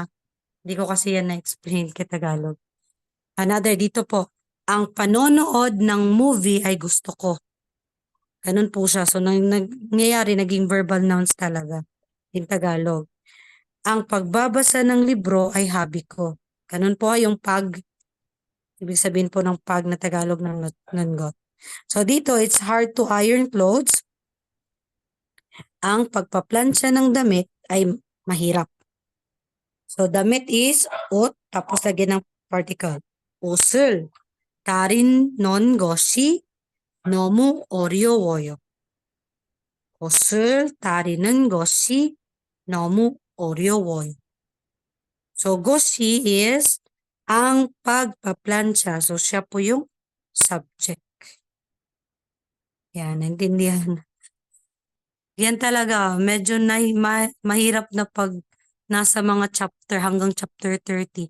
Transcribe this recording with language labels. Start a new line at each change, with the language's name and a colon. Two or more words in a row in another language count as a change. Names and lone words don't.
Filipino: Hindi ko kasi yan na-explain kay Tagalog. Another, dito po, ang panonood ng movie ay gusto ko. Ganun po siya. So, nangyayari, naging
English: verbal nouns
Filipino: talaga in Tagalog. Ang pagbabasa ng libro ay hobby ko. Ganun po yung pag, ibig sabihin po ng pag na Tagalog ng nanggot. So, dito,
English: it's hard to iron clothes.
Filipino: Ang pagpaplansya ng damit ay mahirap. So, damit is ot, tapos lagyan ng particle.
Korean: 옷을 다린 넌 것이 너무 어려워요. 옷을 다리는 것이 너무 어려워요.
Filipino: So, 것이 is ang pagpaplansya. So, siya po yung subject. Yan, naintindihan. Yan talaga, medyo mahirap na pag nasa mga chapter hanggang chapter 30.